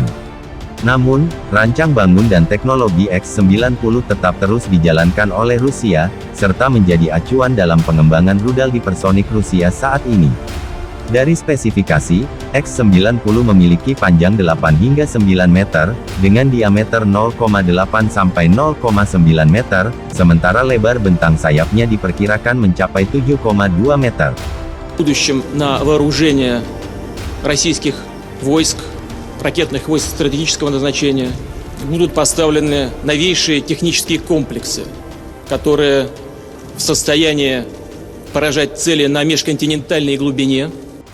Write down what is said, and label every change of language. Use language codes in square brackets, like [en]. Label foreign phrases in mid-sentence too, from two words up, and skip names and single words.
[id] Namun, rancang bangun dan teknologi X-90 tetap terus dijalankan oleh Rusia, serta menjadi acuan dalam pengembangan rudal hipersonik Rusia saat ini. Dari spesifikasi, X-90 memiliki panjang 8 hingga 9 meter, dengan diameter 0,8 sampai 0,9 meter, sementara lebar bentang sayapnya diperkirakan mencapai 7,2 meter. [ru] В будущем на вооружение российских войск, ракетных войск стратегического назначения, будут поставлены новейшие технические комплексы, которые в состоянии поражать цели на межконтинентальной глубине,